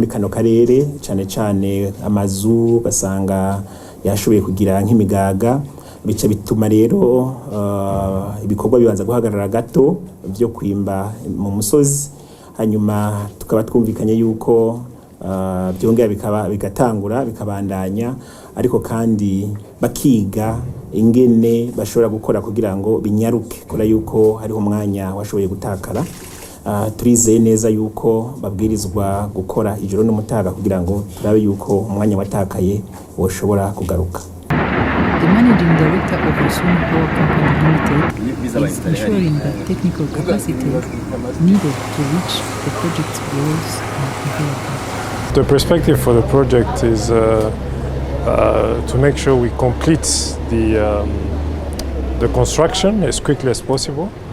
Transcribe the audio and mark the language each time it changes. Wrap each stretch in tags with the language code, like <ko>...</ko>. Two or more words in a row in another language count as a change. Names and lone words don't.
<rn>kano karere, cyane cyane amazu basanga yashoboye kugira nk'imigaga, bica bituma rero ibikorwa bibanza guhagarara gato byo kwimba mu musozi, hanyuma tukaba twumvikanye yuko byongera bigatangura bikabandanya, ariko kandi bakiga ingene bashobora gukora kugira ngo binyaruke, kora yuko hari umwanya washoboye gutakara. Turizeye neza yuko babwirizwa gukora ijoro n'umutaga kugira ngo turabe yuko umwanya watakaye woshobora kugaruka.</rn> <en>The managing director of Rusumo Power Company Limited is ensuring that technical capacity needed to reach the project's goals are available. The perspective for the project is to make sure we complete the construction as quickly as possible.</en>